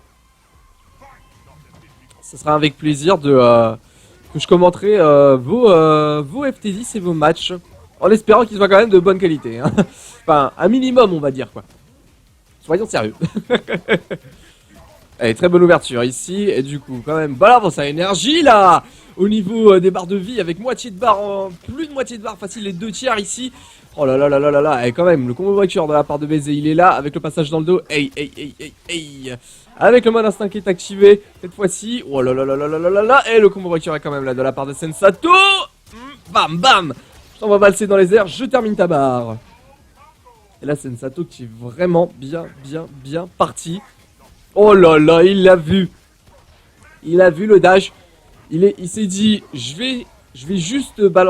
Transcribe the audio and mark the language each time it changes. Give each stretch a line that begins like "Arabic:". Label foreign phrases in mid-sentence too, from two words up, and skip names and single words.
French: Ce sera avec plaisir que je commenterai vos FT10 et vos matchs, en espérant qu'ils soient quand même de bonne qualité. Hein. Enfin, un minimum, on va dire, quoi. Soyons sérieux. Allez, très bonne ouverture ici, et du coup, quand même, bonne avance à énergie, là, au niveau des barres de vie, avec moitié de barre, plus de moitié de barre, facile, les 2 tiers ici. Oh là là là là là là, et quand même, le combo breaker de la part de Belzé, il est là, avec le passage dans le dos, avec le mode instinct qui est activé, cette fois-ci, oh là là là là là là là, et le combo breaker est quand même là, de la part de Sensato. Bam bam, je t'envoie valser dans les airs, je termine ta barre. Et là, Sensato qui est vraiment bien parti. Oh là là, il l'a vu. Il a vu le dash. Il s'est dit, je vais juste balancer des lights.